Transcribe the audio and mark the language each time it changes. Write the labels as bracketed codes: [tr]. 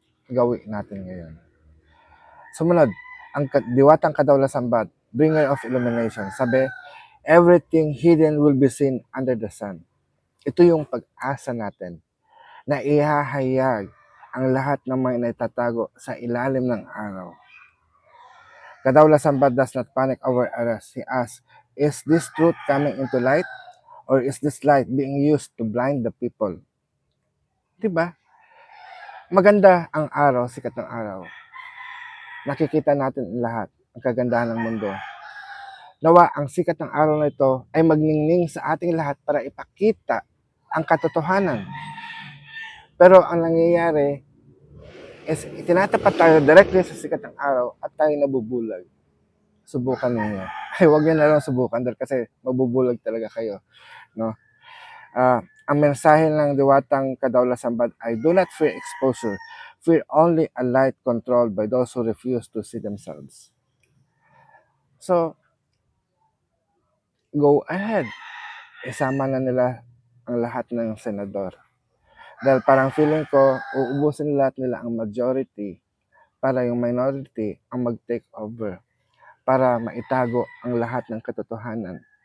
[tl] gawin natin ngayon. Sumunod, ang diwatang kadawla-sambat, [en] bringer of illumination. [tl] Sabi, [en] everything hidden will be seen under the sun. [tl] Ito yung pag-asa natin na ihahayag ang lahat ng mga naitatago sa ilalim ng araw. [en] Kadawla-sambat does not panic over arrest. He asks, is this truth coming into light? Or is this light being used to blind the people? [tl] Diba? Maganda ang araw, sikat ng araw. Nakikita natin lahat ang kagandahan ng mundo. Nawa ang sikat ng araw na ito ay magningning sa ating lahat para ipakita ang katotohanan. Pero ang nangyayari is itinatapat tayo directly sa sikat ng araw at tayo nabubulag. Subukan ninyo. Ay, huwag nyo na lang subukan dahil kasi mabubulag talaga kayo. No? Ang mensahe ng diwatang kadawla-sambat ay [en] do not fear exposure. Fear only a light controlled by those who refuse to see themselves. So, go ahead. [tl] Isama na nila ang lahat ng senador. Dahil parang feeling ko, uubusin lahat nila ang majority para yung minority ang mag-take over. Para maitago ang lahat ng katotohanan.